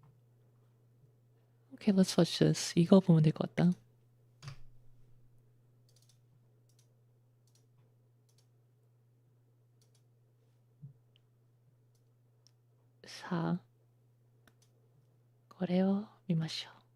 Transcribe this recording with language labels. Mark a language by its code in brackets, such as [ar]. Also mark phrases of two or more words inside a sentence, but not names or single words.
[en] Okay, let's watch this. [ko] 이거 보면 될 것 같다. 자, [ja] これを見ましょう.